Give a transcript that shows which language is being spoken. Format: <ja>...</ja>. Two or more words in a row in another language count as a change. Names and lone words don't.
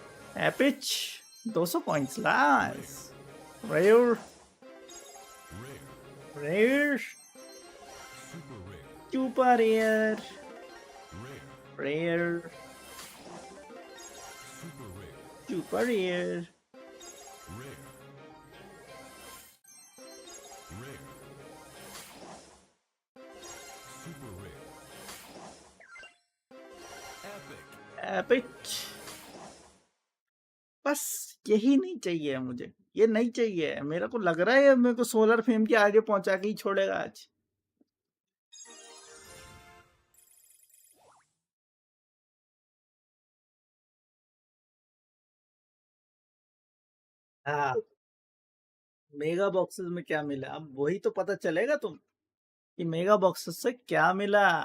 <en>Epic 200 points, nice. रेयर, Rare. Super rare. Super rare. Rare. Rare. Super rare. Super rare. Rare. Rare. Super rare. Epic. Epic.</en> <hi>बस यही नहीं चाहिए मुझे, ये नहीं चाहिए। मेरे को लग रहा है मेरे को</hi> <en>solar fame</en> <hi>के आगे पहुंचा के ही छोड़ेगा आज। हाँ,</hi> <en>mega boxes</en> <hi>में क्या मिला अब वही तो पता चलेगा तुम कि</hi> <en>mega boxes</en> <hi>से क्या मिला।</hi>